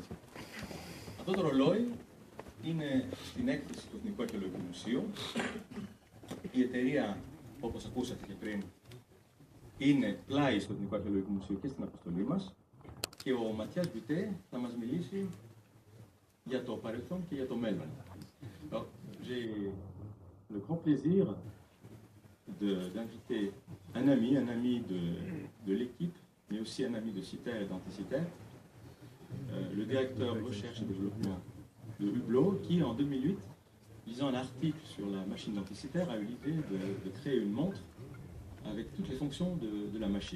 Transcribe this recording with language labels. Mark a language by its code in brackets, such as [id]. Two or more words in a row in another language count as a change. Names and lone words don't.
[el] Αυτό το ρολόι είναι στην έκθεση του Εθνικού Αρχαιολογικού Μουσείου. Η εταιρεία, όπως ακούσατε και πριν, είναι πλάι στο Εθνικό Αρχαιολογικό Μουσείο και στην αποστολή μας. Και ο Ματιάς Μπιουτέ θα μας μιλήσει για το παρελθόν και για το μέλλον. [fr] J'ai le grand plaisir d'inviter un ami de l'équipe, mais aussi un ami de Citer et d'Anticiter, le directeur recherche et développement de Hublot, qui en 2008, lisant un article sur la machine d'Anticiter, a eu l'idée de créer une montre avec toutes les fonctions de la machine.